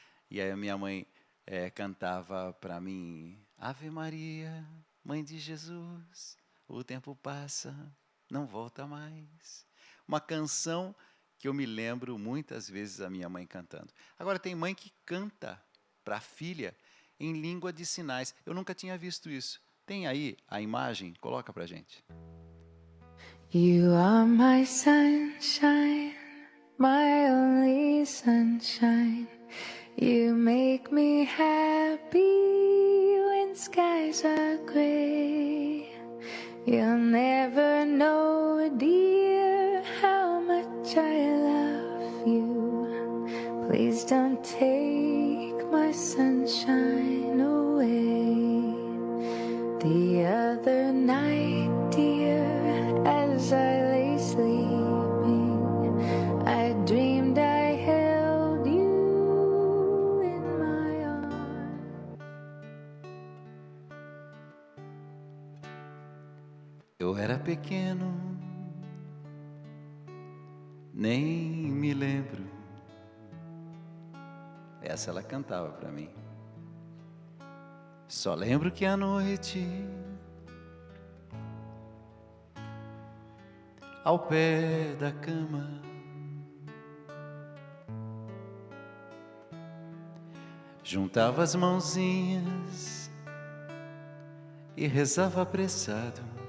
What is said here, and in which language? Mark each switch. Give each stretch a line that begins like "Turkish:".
Portuguese: E aí a minha mãe cantava para mim, Ave Maria, Mãe de Jesus, o tempo passa, não volta mais. Uma canção que eu me lembro muitas vezes a minha mãe cantando. Agora tem mãe que canta para a filha em língua de sinais. Eu nunca tinha visto isso. Tem aí a imagem? Coloca para a gente.
English: You are my sunshine, my only sunshine. You make me happy when skies are gray. You'll never know, dear, how much I love you. Please don't take my sunshine away. The other night, dear, as I lay sleeping, I dreamed I held you in my arms.
Portuguese: Eu era pequeno, nem me lembro. Essa ela cantava para mim. Só lembro que à noite, ao pé da cama, juntava as mãozinhas e rezava apressado.